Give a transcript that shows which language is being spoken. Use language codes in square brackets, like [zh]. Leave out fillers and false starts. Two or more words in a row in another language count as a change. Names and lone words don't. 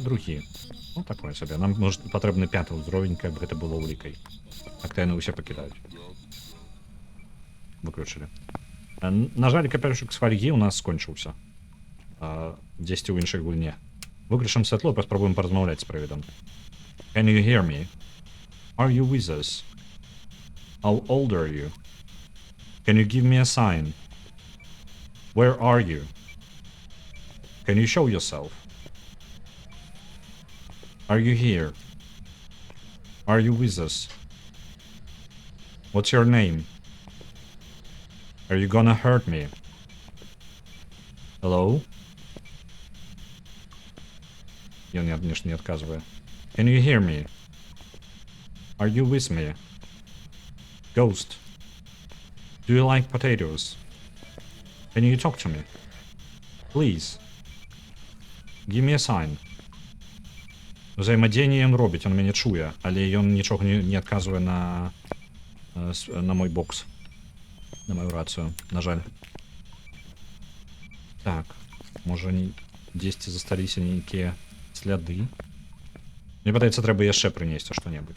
[be] Другі. Ну, такое сабе. Нам патрэбны 5-й ўзровень, каб гэта было ўлікай. Так то яны ўсе пакідаюць. Выключылі. На жаль, капелюшак з фольгі ў нас скончыўся. Дзесьці ў іншай гульне. Выключым святло і паспрабуем паразмаўляць з прывідам. [en] Can you hear me? Are you with us? How old are you? Can you give me a sign? Where are you? Can you show yourself? Are you here? Are you with us? What's your name? Are you gonna hurt me? Hello? [ru] Я не отказываю. [en] Can you hear me? Are you with me? Ghost. Do you like potatoes? Can you talk to me? Please. Give me a sign. [be] Узаемадзеянне ён робіць, он мяне чуе, але ён нічога не адказвае на мой бокс, на мою рацыю, на жаль. Так, можа дзесьці засталіся нейкія сляды. Мне падаецца, трэба яшчэ прынесці што-небудзь.